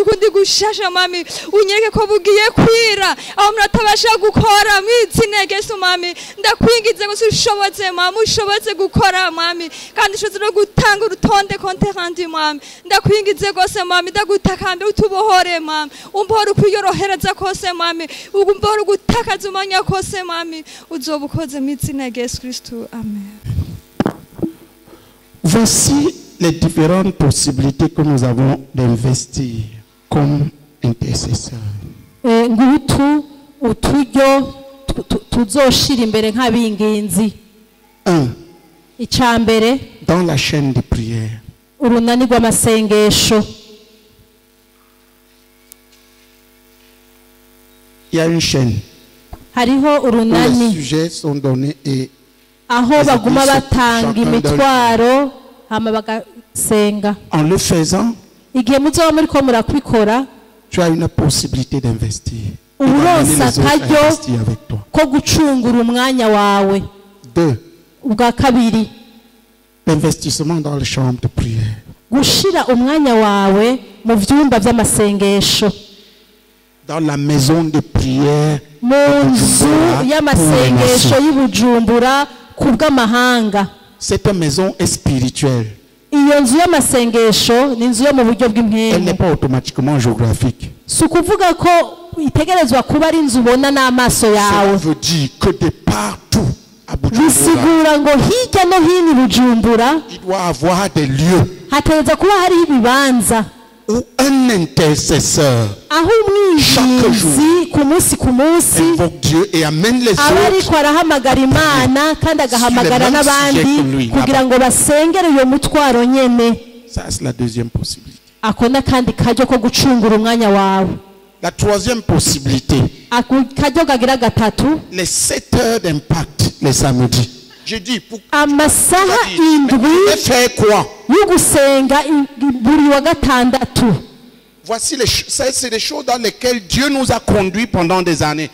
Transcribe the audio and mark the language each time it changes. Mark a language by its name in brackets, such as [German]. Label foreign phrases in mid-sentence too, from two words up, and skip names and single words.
[Rundi] kundi gushasha mwami unyereke ko bugiye kwira aho muratabasha gukora mwizina Yesu mwami ndakwingize gose ushoboze mwami ushoboze gukora mwami kandi ushoboze no gutanga urutonde konterandi mwami ndakwingize gose mwami ndagutakambe utubohore mwami umbohora kwiyorohereza kose mwami umbohora gutakaza umanya kose mwami uzobukoze mu izina rya Yesu Kristo amen. [French] Voici les différentes possibilités que nous avons d'investir comme intercesseurs. [Rundi] Ngutu uturyo tuzoshira imbere nk'abingenzi. Icambere [French] dans la chaîne de prière. [Rundi] Urunani rw'amasengesho. [French] Il y a une chaîne. [Rundi] Hariho urunani. [French] Les sujets sont donnés et [Rundi] aho baguma batanga imitwaro hama bagasenga. [French] En le faisant, [Rundi] igihe muzoba muri ko murakubikora, [French] tu as une possibilité d'investir. [Rundi] Uronsa karyo ko gucungura umwanya wawe. 2. Ubwa kabiri, [French] l'investissement dans les chambres de prière. [Rundi] Gushira umwanya wawe mu vyumba vy'amasengesho. [French] Dans la maison de prière. [Rundi] Mu nzu y'amasengesho y'Ibujumbura kubw'amahanga. [French] Cette maison est spirituelle. [Rundi] Iyo nzu y'amasengesho ni nzu yo mu buryo bw'impemu. [French] Elle n'est pas automatiquement géographique. [Rundi] Sukuvuga ko itegerezwa kuba ari nzu ubona n'amaso yawe. [French] Ça veut dire que de partout [Rundi] bisigura ngo hirya no hino Bujumbura [French] il doit avoir des lieux [Rundi] hategeza kuba hari ibibanza [French] où un intercesseur [Rundi] aho umwijizi ku munsi [French] invoque Dieu et amène les autres [Rundi] ariko arahamagara Imana kandi agahamagara n'abandi kugira ngo basengere iyo mutwaro nyene. [French] Ça c'est la deuxième possibilité. [Rundi] Akona kandi kajyo ko gucungura umwanya wawe. [French] La troisième possibilité, les 7 heures d'impact les samedis. Je dis, pour faire quoi? Voici c'est des choses dans lesquelles Dieu nous a conduits pendant des années.